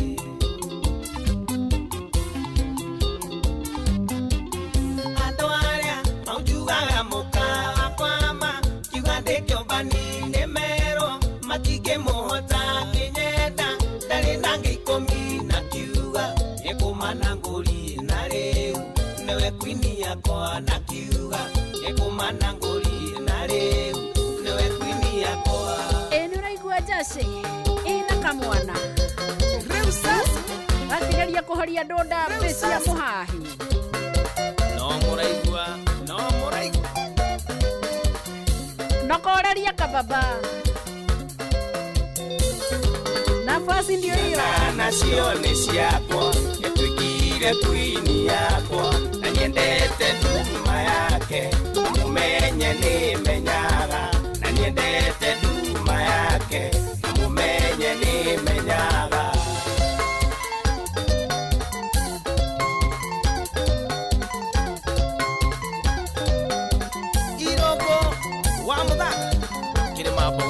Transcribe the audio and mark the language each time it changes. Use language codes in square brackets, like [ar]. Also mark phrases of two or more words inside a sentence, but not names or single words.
[ki] andũ arĩa maunjugaga mũkawa kwama kiuga ndĩkĩũmbani nĩ merwo matingĩmũhota kĩnyenda ndarĩ na ngĩikũmi na kiuga nĩkũmana ngũri na rĩu nĩwe kwini yakwa na kiuga nĩkũmana ngũri na rĩu nĩwe kwini yakwa nĩũraigua jaci ĩna kamwana rĩu sasa gatigĩria kũhoria ndũnda cia mũhahi no mũraigua nokoreria kababa [sw] nafasi ndio hiyo [ki] nacio nĩ ciakwa nĩtwĩkire kwini yakwa na nyendete nduma yake mũmenye nĩmenyaga na nyendete nduma yake mũmenye nĩmenyaga Iroko wa mũthaka kĩrĩma mboga